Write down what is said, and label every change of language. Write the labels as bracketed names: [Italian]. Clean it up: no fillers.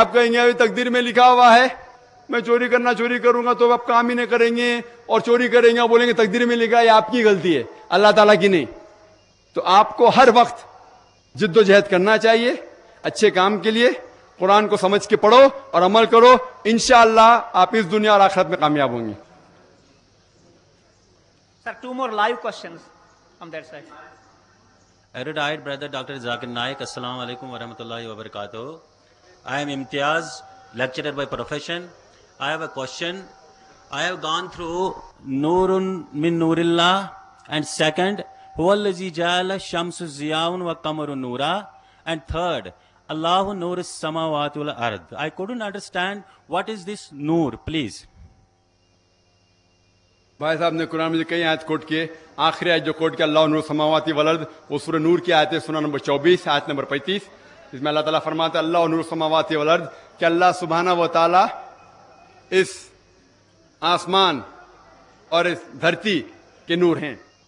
[Hindi] आप कहेंगे अभी तकदीर में लिखा हुआ है मैं चोरी करूंगा, तो आप काम ही नहीं करेंगे और चोरी करेंगे और बोलेंगे तकदीर में लिखा है, आपकी गलती है, अल्लाह ताला की नहीं। तो आपको हर वक्त जिद्दोजहद करना चाहिए अच्छे काम के लिए। कुरान को समझ के पढ़ो और अमल करो, इंशाअल्लाह आप इस दुनिया और आखिरत में कामयाब होंगे। [English] Sir, 2 more live questions from that side. Erudite brother Dr. Zakir Naik, [Arabic] Assalamu alaikum wa rahmatullahi wa barakatuh. [English] I am Imtiaz, lecturer by profession. I have a question. I have gone through [Arabic] Nurun min Nurillah, [English] and second, [Arabic] Huwallazi ja'ala shamsu ziyaun wa qamaru nura, [English] and third, [Arabic] Allahu nur as-samawati wal ard. [English] I couldn't understand what is this nur, please. [Hindi] भाई साहब ने कुरान में कई आयत coat किए, आखिरी आयत जो कोट किया [Arabic] अल्लाह नूर समावाती वल अर्द, [Hindi] वो सूरह नूर की आयत है, सूरह नंबर 24 आयत नंबर 35, इसमें अल्लाह ताला फरमाता है अल्लाह नूर समावाती वल अर्द, कि अल्लाह सुब्हाना व ताला इस आसमान और इस धरती के नूर हैं।